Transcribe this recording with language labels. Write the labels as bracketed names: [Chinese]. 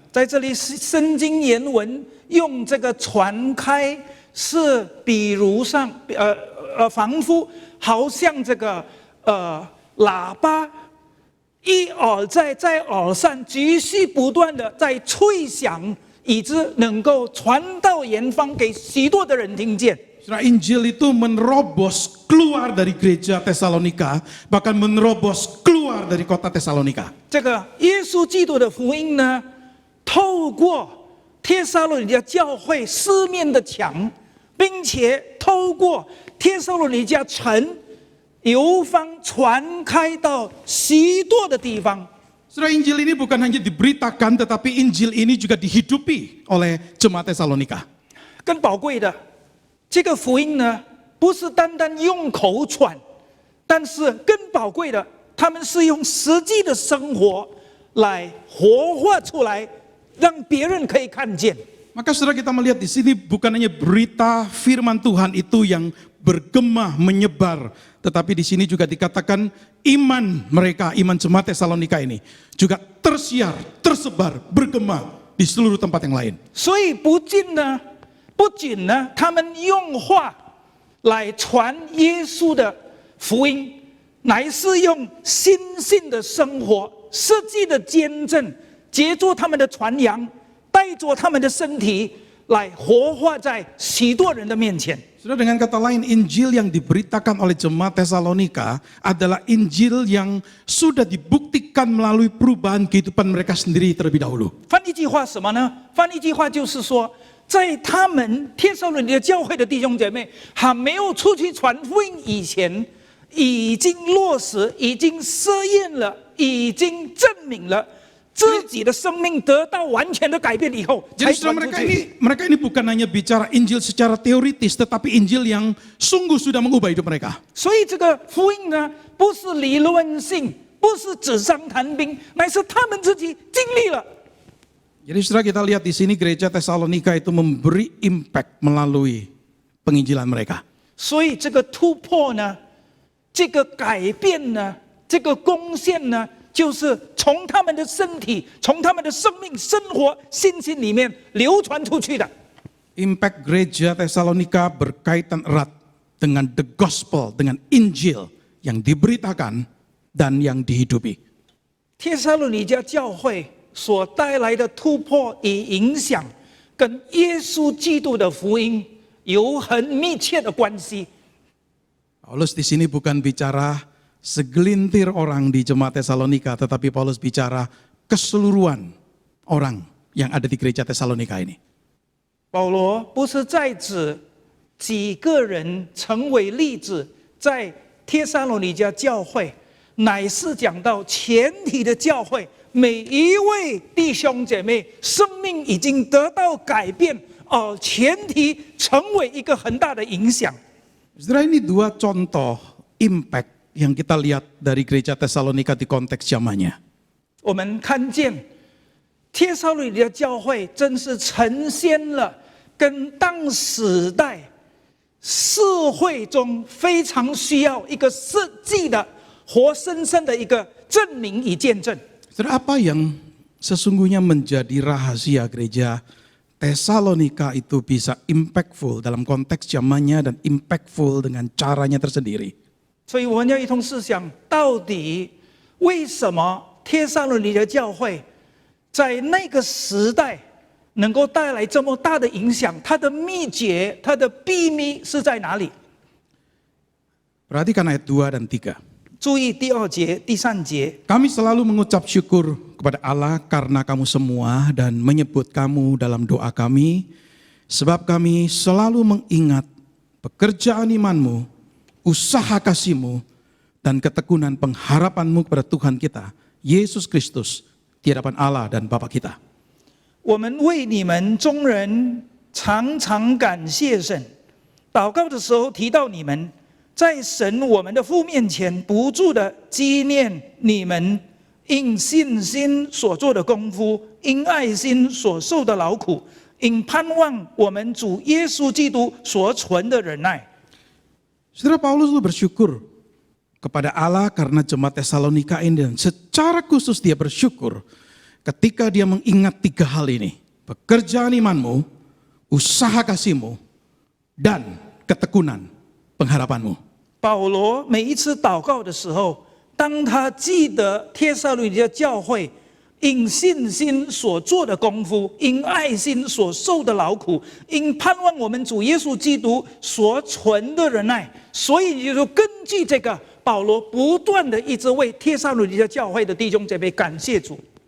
[Chinese] 在这里，圣经原文用这个传开，是比如上仿佛好像这个喇叭。一耳在耳上继续不断的在吹响，以致能够传到远方，给许多的人听见。 [Indonesian] Saudara, Injil itu menerobos keluar dari gereja Tesalonika, bahkan menerobos keluar dari kota Tesalonika. [Chinese] 这个耶稣基督的福音呢，透过帖撒罗尼迦教会四面的墙，并且透过帖撒罗尼迦城。流芳传开到许多的地方。 [Indonesian] Saudara, Injil ini bukan hanya diberitakan, tetapi Injil ini juga dihidupi oleh jemaat Tesalonika. [Chinese] 更宝贵的，这个福音呢，不是单单用口传，但是更宝贵的，他们是用实际的生活来活化出来，让别人可以看见。 [Indonesian] Maka saudara, kita melihat di sini bukan hanya berita firman Tuhan itu yang bergema menyebar, tetapi di sini juga dikatakan iman mereka, iman jemaat Tesalonika ini juga tersiar, tersebar, bergema di seluruh tempat yang lain. [Chinese] 所以不仅呢，他们用话来传耶稣的福音，乃是用心性的生活、实际的见证，借助他们的传扬，带着他们的身体来活化在许多人的面前。 [Indonesian] Saudara, dengan kata lain, Injil yang diberitakan oleh jemaat Tesalonika adalah Injil yang sudah dibuktikan melalui perubahan kehidupan mereka sendiri terlebih dahulu. [Chinese] 翻译句话什么呢？翻译句话就是说，在他们帖撒罗尼迦教会的弟兄姐妹还没有出去传福音以前，已经落实，已经试验了，已经证明了。自己的生命得到完全的改变以后，才 [Indonesian] Jadi [Chinese] 传出 [Indonesian] mereka [Chinese] 去。 [Indonesian] ini bukan hanya bicara Injil secara teoritis, tetapi Injil yang sungguh sudah mengubah hidup mereka. [Chinese] 所以这个福音呢，不是理论性，不是纸上谈兵，乃是他们自己经历了。 [Indonesian] Jadi setelah kita lihat di sini gereja Tesalonika itu memberi impact melalui penginjilan mereka. [Chinese] 所以这个突破呢，这个改变呢，这个贡献呢。就是从他们的身体、从他们的生命、生活、信心里面流传出去的。 [Indonesian] Impact gereja Tesalonika berkaitan erat dengan [English] the gospel, [Indonesian] dengan Injil yang diberitakan dan yang dihidupi. [Chinese] 帖撒罗尼迦教会所带来的突破与影响，跟耶稣基督的福音有很密切的关系。 [Indonesian] Paulus di sini bukan bicara segelintir orang di jemaat Tesalonika, tetapi Paulus bicara keseluruhan orang yang ada di gereja Tesalonika ini. [Chinese] 保罗不是在指几个人成为例子，在帖撒罗尼迦教会，乃是讲到全体的教会，每一位弟兄姐妹生命已经得到改变，全体成为一个很大的影响。 [Indonesian] Saudara, ini dua contoh impact yang kita lihat dari gereja Tesalonika di konteks zamannya. [Chinese] 我们看见帖撒罗尼迦教会真是呈现了跟当时代社会中非常需要一个实际的活生生的一个证明与见证。 [Indonesian] Saudara, apa yang sesungguhnya menjadi rahasia gereja Tesalonika itu bisa impactful dalam konteks zamannya dan impactful dengan caranya tersendiri. [Chinese] 所以我们要一同思想，到底为什么帖撒罗尼迦教会在那个时代能够带来这么大的影响？它的秘诀、它的秘密是在哪里？ [Indonesian] Perhatikan ayat 2 dan 3. [Chinese] 注意第2节、第3节。 [Indonesian] Kami selalu mengucap syukur kepada Allah karena kamu semua dan menyebut kamu dalam doa kami, sebab kami selalu mengingat pekerjaan imanmu, usaha kasihmu, dan ketekunan pengharapanmu kepada Tuhan kita, Yesus Kristus, di hadapan Allah dan Bapa kita. [Chinese] 我们为你们众人常常感谢神，祷告的时候提到你们，在神我们的父面前不住的纪念你们因信心所做的功夫，因爱心所受的劳苦，因盼望我们主耶稣基督所存的忍耐。 [Indonesian] Saudara, Paulus itu bersyukur kepada Allah karena jemaat Tesalonika ini, dan secara khusus dia bersyukur ketika dia mengingat 3 hal ini: pekerjaan imanmu, usaha kasihmu, dan ketekunan pengharapanmu. [Chinese] 保罗每一次祷告的时候，当他记得帖撒罗尼迦教会因信心所做的功夫，因爱心所受的劳苦，因盼望我们主耶稣基督所存的忍耐，所以就根据这个，保罗不断的一直为帖撒罗尼迦教会的弟兄姐妹感谢主。